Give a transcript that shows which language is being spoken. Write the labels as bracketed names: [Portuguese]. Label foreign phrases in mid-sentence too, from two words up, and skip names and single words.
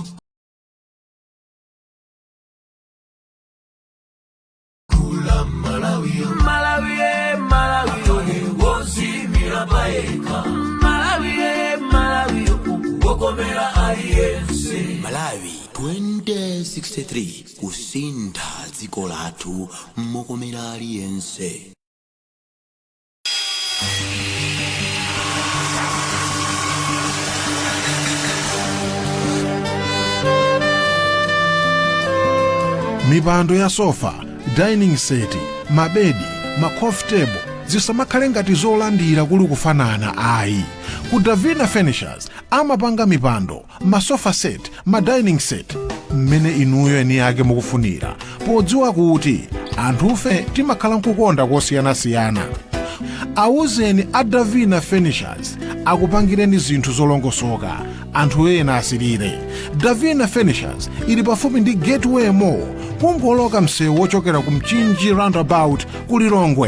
[Nyanja] tukula Malawi wozimira baeka Malawi wokomera aliyense Malawi 2063 kusinda dziko lathu mokomera aliyense. Mipando ya sofa, [English] dining set, [Nyanja] mabedi, [English] coffee table [Nyanja] zisamakhale ngati zolandira kuli kufanana ayi. Ku Davina Furnishers amapanga mipando, masofa set, [English] dining set [Nyanja] mmene inuyo eni yake mukufunira, podziwa kuti anthufe timakhala nkukonda kosiyanasiyana. Awuzeni a Davina Furnishers akupangireni zinthu zolongosoka, anthu ena asirire. Davina Furnishers ili pafupi ndi Gateway Mall, kungoloka msewu wochokera ku Mchinji roundabout ku Lilongwe.